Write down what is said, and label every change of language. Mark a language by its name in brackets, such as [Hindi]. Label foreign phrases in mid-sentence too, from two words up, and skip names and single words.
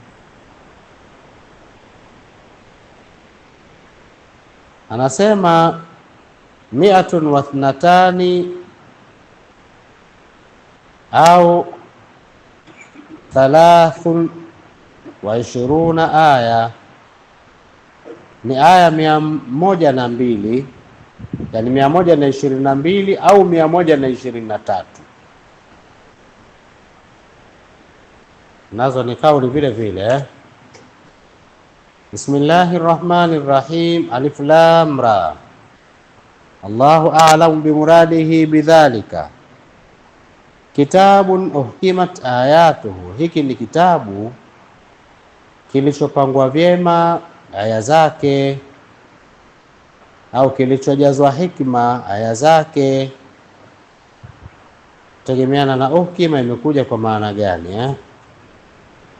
[Swahili] Anasema 102 au 23 aya, ni aya 102, yani 122 au 123, nazo ni kauli vile vile. [Arabic] بسم الله الرحمن الرحيم. ألف لام را. الله أعلم بمراده بذلك. كتاب أحكمت آياته, [Swahili] hiki ni kitabu kilichopangwa vyema aya zake, au kilichojazwa hikma aya zake. Tegemeana na uhkima imekuja kwa maana gani.